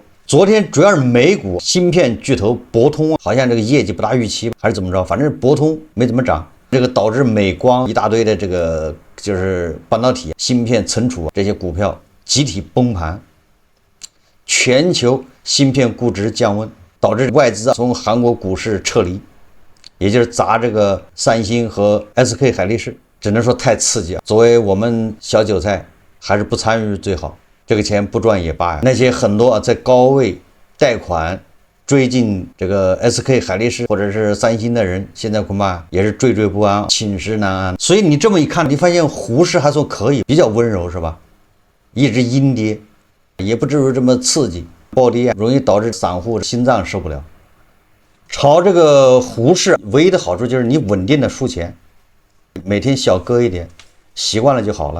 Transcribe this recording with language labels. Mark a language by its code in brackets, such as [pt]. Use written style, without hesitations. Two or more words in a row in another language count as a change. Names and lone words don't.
[zh] 昨天主要是美股芯片巨頭博通好像這個業績不大預期，還是怎麼着，反正博通沒怎麼漲，這個導致美光一大堆的這個就是半導體、芯片存儲這些股票集體崩盤，全球芯片估值降溫，導致外資從韓國股市撤離，也就是砸這個三星和 SK 海力士，只能說太刺激了。作為我們小韭菜，還是不參與最好，這個錢不賺也罷呀。那些很多在高位貸款追進這個 SK 海力士或者是三星的人，現在恐怕也是惴惴不安，寝食難安。所以你這麼一看，你發現胡適還算可以，比較溫柔是吧？一直陰跌，也不至於這麼刺激，暴跌容易導致散戶心臟受不了。炒這個胡適唯一的好處就是你穩定的輸錢，每天小割一點，習慣了就好了。